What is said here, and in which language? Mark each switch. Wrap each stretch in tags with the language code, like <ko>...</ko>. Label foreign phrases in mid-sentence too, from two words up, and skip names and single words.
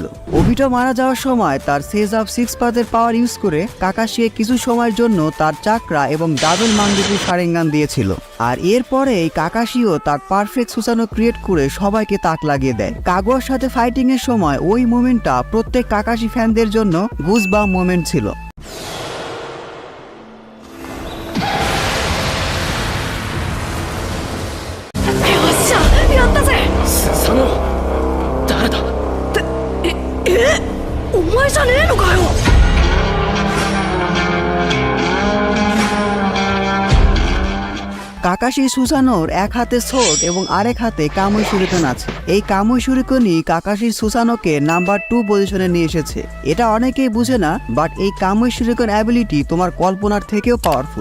<bn>ওবিটো মারা যাওয়ার সময় তার</bn> <en>sage of</en> <bn>6 পাথের</bn> <en>power use</en> <bn>করে কাকাশি কিছু সময়ের জন্য তার চাকরা এবং ডাবল মাঙ্গেকু শারিঙ্গান দিয়েছিল, আর এরপরেই কাকাশিও তার পারফেক্ট সুসানো ক্রিয়েট করে সবাইকে তাক লাগিয়ে দেয়। কাগুয়ার সাথে ফাইটিং এর সময় ওই মোমেন্টটা প্রত্যেক কাকাশি ফ্যানদের জন্য</bn> <en>goosebump moment</en> <bn>ছিল।</bn> <ja>佐野誰だお前じゃねえのかよ。</ja> <bn>কাকাশি সুসানোর এক হাতে সোর্ড এবং আরেক হাতে কামুই শুরিকেন আছে। এই কামুই শুরিকেনই কাকাশি সুসানোকে নাম্বার 2 পজিশনে নিয়ে এসেছে। এটা অনেকেই বুঝে না, বাট এই কামুই শুরিকেন অ্যাবিলিটি তোমার কল্পনার থেকেও পাওয়ারফুল।</bn>